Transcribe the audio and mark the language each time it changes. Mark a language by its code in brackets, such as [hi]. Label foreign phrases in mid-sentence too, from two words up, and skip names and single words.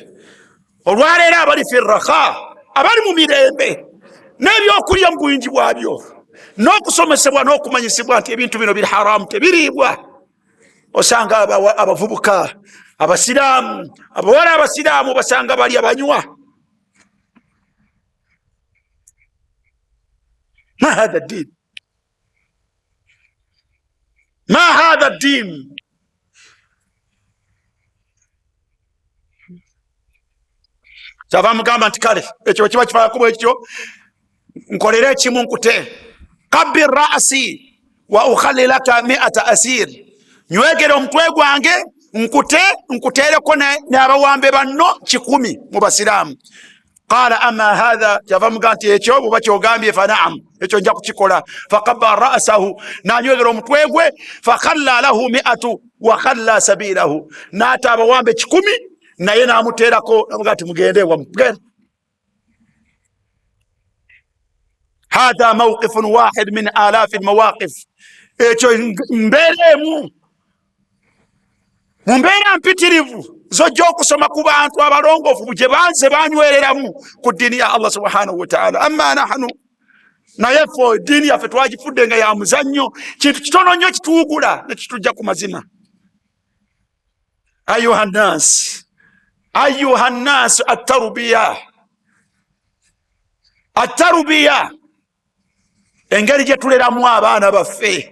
[lg] Olwaleero abali [ar] في الرخاء, [lg] abali mu mirembe n'ebyokulya mu buyingi bwabyo, n'okusomesebwa n'okumanyisibwa nti ebintu bino biri haramu, tebiriibwa, osanga abavubuka abasiraamu, abawala abasiraamu basanga balya banywa. [ar] ما هذا الدين، ما هذا الدين. [lg] kyava mugamba nti kale ekyo kiba kifaako ekyo nkolera ekimu nkute [ar] قبل رأسي وأخلي لك 100 أسير, [lg] nywegere omutwe gwange nkuteereko n'abawambe banno 100 mu basiraamu. [ar] قال أما هذا, [lg] kyava mugamba nti ekyo bw'oba kyogambye [ar] فنعم, [lg] ekyo nja kukikola. [ar] فقبل رأسه, [lg] nanywegera omutwe gwe. [ar] فخلى له 100 وخلى سبيله, [lg] n'ata abawambe 100 naye n'amuteerako namuga nti mugende wamugende. [ar] هذا موقف واحد من آلاف المواقف, [lg] ekyo mbeera emu mu mbeera mpitirivu zojja okusoma ku bantu abalongoofu gye banze banywereramu ku ddiini ya Allah [ar] سبحانه وتعالى. أما نحن, [lg] naye ffe eddiini yaffe twagifudde nga ya muzannyo, kintu kitono nnyo kituwugula ne kitujja ku mazima. [ar] أيها الناس، التربية, [lg] engeri gye tuleramu abaana baffe.